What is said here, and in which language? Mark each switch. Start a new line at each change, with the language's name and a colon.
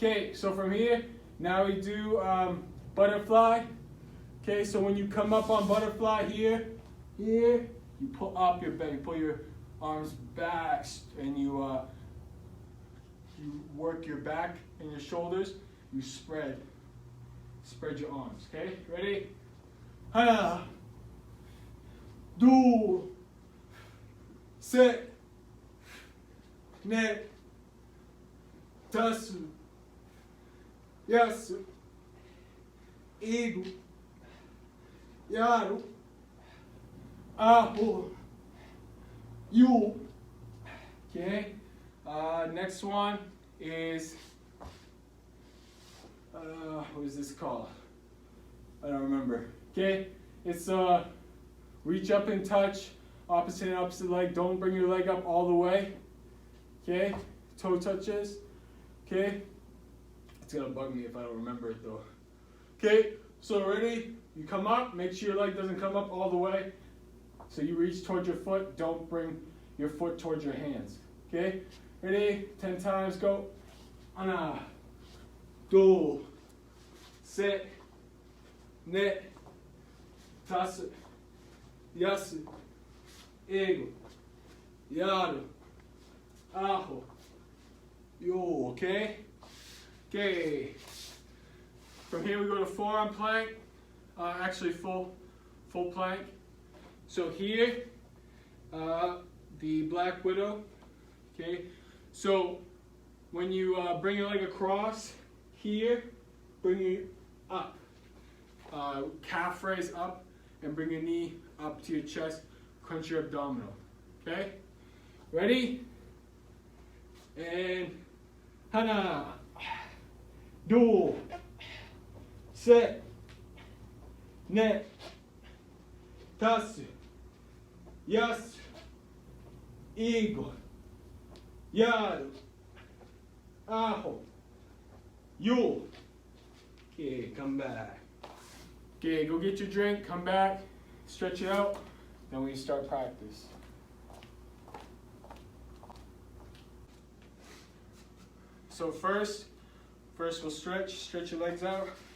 English: Okay, so from here, now we do butterfly. Okay, so when you come up on butterfly here, you pull up your back, you pull your arms back, and you work your back and your shoulders. You spread your arms. Okay, ready?
Korean: 하나, 둘, 셋, 넷, 다섯, 여섯, 일곱, 여덟, 아홉, 열.
English: Okay. Next one is what is this called? I don't remember. Okay. It's reach up and touch, opposite and opposite leg. Don't bring your leg up all the way. Okay. Toe touches. Okay. It's gonna bug me if I don't remember it though. Okay. So ready? You come up. Make sure your leg doesn't come up all the way. So you reach towards your foot. Don't bring your foot towards your hands. Okay. Ready? 10 times. Go.
Korean: 하나, 둘, 셋, 넷, 다섯, 여섯, 일곱, 여덟, 아홉, 열.
English: Okay. Okay. From here we go to forearm plank. Actually full plank. So here, the Black Widow. Okay. So when you bring your leg across here, bring it up. Calf raise up and bring your knee up to your chest. Crunch your abdominal. Okay. Ready?
Korean: And 하나, 둘, 셋, 넷, 다섯, 여섯, 일곱, 여덟, 아홉, 열.
English: Okay, come back. Okay, go get your drink, come back, stretch it out, then we start practice. So first we'll stretch your legs out.